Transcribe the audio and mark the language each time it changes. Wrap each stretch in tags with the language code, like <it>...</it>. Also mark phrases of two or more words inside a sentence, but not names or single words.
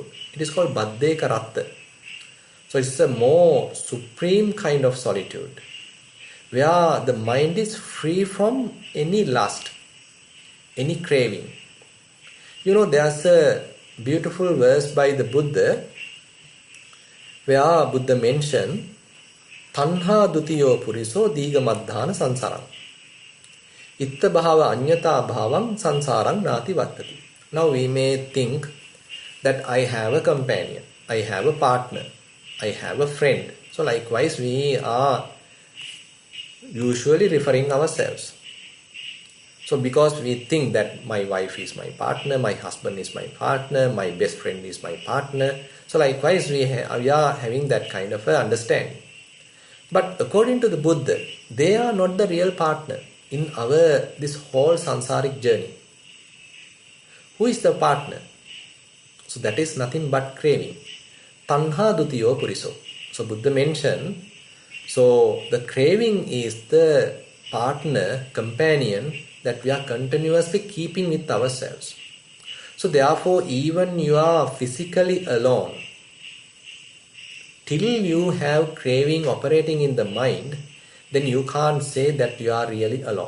<en>It is called Baddeka Ratta. So it's a more supreme kind of solitude where the mind is free from any lust, any craving. You know, there's a beautiful verse by the Buddha where Buddha mentioned</en> <pi>Tanha dutiyo puriso diga madhana sansarang. Itta bhava anyata bhavam sansarang nati vattati.</pi> <en>Now we may think that I have a companion, I have a partner, I have a friend. So likewise we are usually referring ourselves. So because we think that my wife is my partner, my husband is my partner, my best friend is my partner. So likewise we are having that kind of a understanding. But according to the Buddha, they are not the real partner in this whole sansaric journey. Who is the partner? So that is nothing but craving.</en> <pi>Tanha dutiyo puriso.</pi> <en>So Buddha mentioned, so the craving is the partner, companion that we are continuously keeping with ourselves. So therefore even you are physically alone, till you have craving operating in the mind, then you can't say that you are really alone.</en>